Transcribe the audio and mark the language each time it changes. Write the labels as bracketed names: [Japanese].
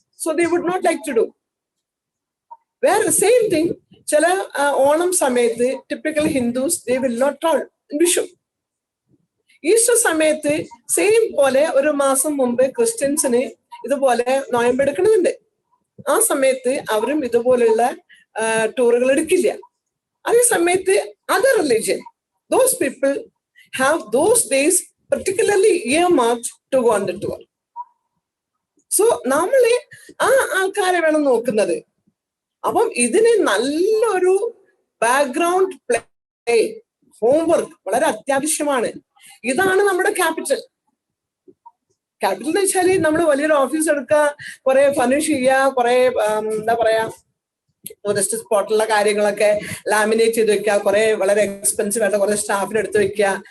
[English] So they would not like to do. വേറെ same thing, [Malayalam] ചില ഓണം സമയത്ത് [English] Typical Hindus they will not travel in Vishu. [Malayalam] Easter സമയത്ത് same പോലെ ഒരു മാസം മുമ്പ് ക്രിസ്ത്യൻസിന് ഇതുപോലെ നോയമ്പെടുക്കണമെന്നുണ്ട്. ആ സമയത്ത് അവരും ഇതുപോലെയുള്ള ടൂറുകൾ എടുക്കില്ല. അതേ സമയത്ത് [English] Other religion, those people have those days particularly earmarked to go on the tour. [Malayalam] So നമ്മള് ആ ആൾക്കാരെ വേണം നോക്കുന്നത്. അപ്പം ഇതിന് നല്ലൊരു ബാക്ക്ഗ്രൗണ്ട് പ്ലേ, ഹോംവർക്ക് വളരെ അത്യാവശ്യമാണ്. ഇതാണ് നമ്മുടെ ക്യാപിറ്റൽ. ക്യാപിറ്റൽ എന്ന് വെച്ചാല് നമ്മൾ വലിയൊരു ഓഫീസ് എടുക്കുക, കുറെ ഫർണിഷ് ചെയ്യുക, കുറെ എന്താ പറയാ ടൂറിസ്റ്റ് സ്പോട്ടുള്ള കാര്യങ്ങളൊക്കെ ലാമിനേറ്റ് ചെയ്ത് വെക്കുക, കുറെ വളരെ എക്സ്പെൻസീവ് ആയിട്ട് കുറെ സ്റ്റാഫിനെ എടുത്ത് വെക്കുക.